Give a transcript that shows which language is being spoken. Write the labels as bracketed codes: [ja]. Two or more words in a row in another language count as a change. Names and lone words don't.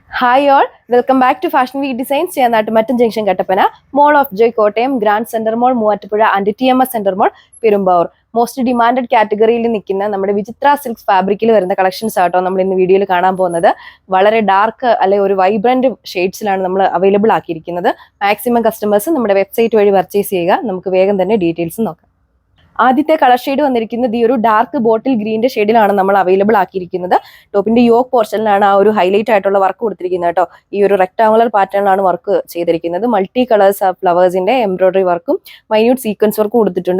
[en] Hi all, welcome back to Fashion Week Designs. Cheyanattumattum Junction Kattapana, Mall of Joy Kottayam, Grand Center Mall, Moovattupuzha and TMS Center Mall, Perumbavoor. Most demanded category [ml] ഇൽ നിൽക്കുന്ന നമ്മുടെ Vijitra Silks ഫാബ്രിക് ഇൽ വരുന്ന കളക്ഷൻസ് ആട്ടോ നമ്മൾ ഇന്ന് വീഡിയോ ഇൽ കാണാൻ പോകുന്നത് വളരെ ഡാർക്ക് അല്ലേ ഒരു വൈബ്രന്റ് ഷേഡ്സ് ഇലാണ് നമ്മൾ അവൈലബിൾ ആക്കിയിരിക്കുന്നത്. [en] Maximum customers [ml] നമ്മുടെ വെബ്സൈറ്റ് വഴി പർച്ചേസ് ചെയ്യുക. നമുക്ക് വേഗം തന്നെ ഡീറ്റെയിൽസ് നോക്കാം. ആദ്യത്തെ [en] colour shade [ml] വന്നിരിക്കുന്നത് ഈ ഒരു [en] dark bottle [ml] ഗ്രീനിന്റെ ഷെയ്ഡിലാണ് നമ്മൾ അവൈലബിൾ ആക്കിയിരിക്കുന്നത്. ടോപ്പിന്റെ യോക്ക് പോർഷനിലാണ് ആ ഒരു ഹൈലൈറ്റ് ആയിട്ടുള്ള വർക്ക് കൊടുത്തിരിക്കുന്നത് കേട്ടോ. ഈ ഒരു റെക്ടാങ്കുലർ പാറ്റേണിലാണ് വർക്ക് ചെയ്തിരിക്കുന്നത്. [en] multi colours [ml] ഫ്ലവേഴ്സിന്റെ എംബ്രോയിഡറി വർക്കും [en] minute sequence [ml] വർക്കും കൊടുത്തിട്ടുണ്ട്.